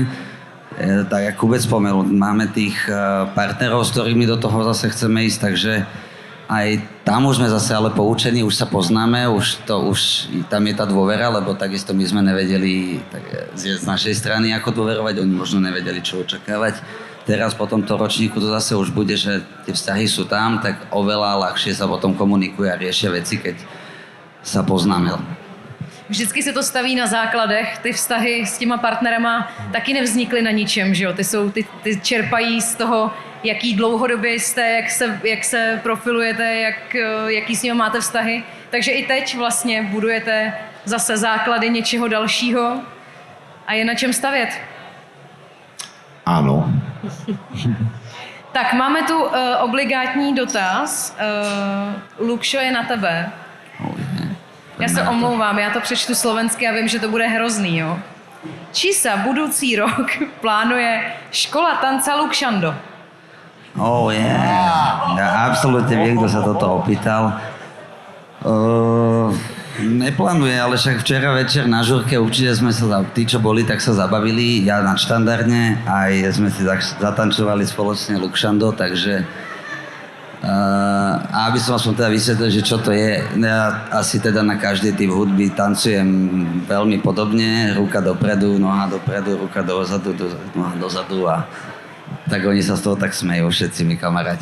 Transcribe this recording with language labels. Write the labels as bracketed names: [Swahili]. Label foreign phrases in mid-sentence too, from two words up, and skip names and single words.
[Slovak] Tak ako Kubec spomenul, máme tých partnerov, s ktorými do toho zase chceme ísť, takže aj tam už sme zase ale poučení, už sa poznáme, už tam je tá dôvera, lebo takisto my sme nevedeli z našej strany ako dôverovať, oni možno nevedeli, čo očakávať. Teraz po tomto ročníku to zase už bude, že tie vzťahy sú tam, tak oveľa ľahšie sa potom komunikuje a riešia veci, keď sa poznáme. [Czech] Vždycky se to staví na základech, ty vztahy s těma partnerama taky nevznikly na ničem, že jo? Ty čerpají z toho, jaký dlouhodobě jste, jak se profilujete, jaký s nimi máte vztahy. Takže i teď vlastně budujete zase základy něčeho dalšího a je na čem stavět. Áno. Tak máme tu obligátní dotaz. Lukšo, je na tebe. Já se omlouvám, já to přečtu slovensky a vím, že to bude hrozný, jo. [Slovak] Či sa budoucí rok plánuje škola tanca Lukšando? [English] Oh yeah. [Slovak] Ja absolútne viem, kto sa toto opýtal. Neplánuje, ale však včera večer na žurke určite sme sa, tí čo boli, tak sa zabavili, ja nadštandardne, aj sme si zatancovali spoločne Lukšando, takže a aby som aspoň teda vysvetlil, že čo to je, ja asi teda na každý typ hudby tancujem veľmi podobne, ruka dopredu, noha dopredu, ruka dozadu, noha dozadu a tak oni sa z toho tak smejú všetci mi kamaráti,